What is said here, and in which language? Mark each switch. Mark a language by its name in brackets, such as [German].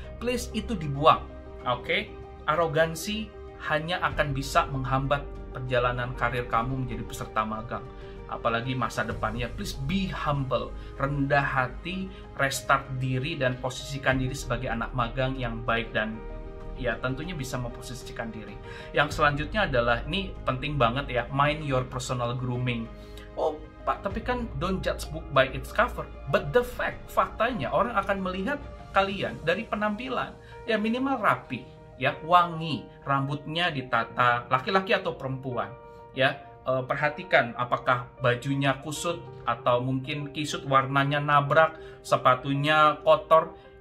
[Indonesian] Please, itu dibuang. Oke? Arogansi hanya akan bisa menghambat perjalanan karir kamu menjadi peserta magang. Apalagi masa depannya. [English] Please be humble. [Indonesian] Rendah hati, restart diri, dan posisikan diri sebagai anak magang yang baik dan ya tentunya bisa memposisikan diri. Yang selanjutnya adalah, ini penting banget ya, [English] mind your personal grooming. [Indonesian] Oh Pak, tapi kan [English] don't judge book by its cover. But the [Indonesian] faktanya orang akan melihat kalian dari penampilan. Ya minimal rapi, ya wangi, rambutnya ditata, laki-laki atau perempuan. Ya perhatikan apakah bajunya kusut atau mungkin kisut warnanya nabrak, sepatunya kotor.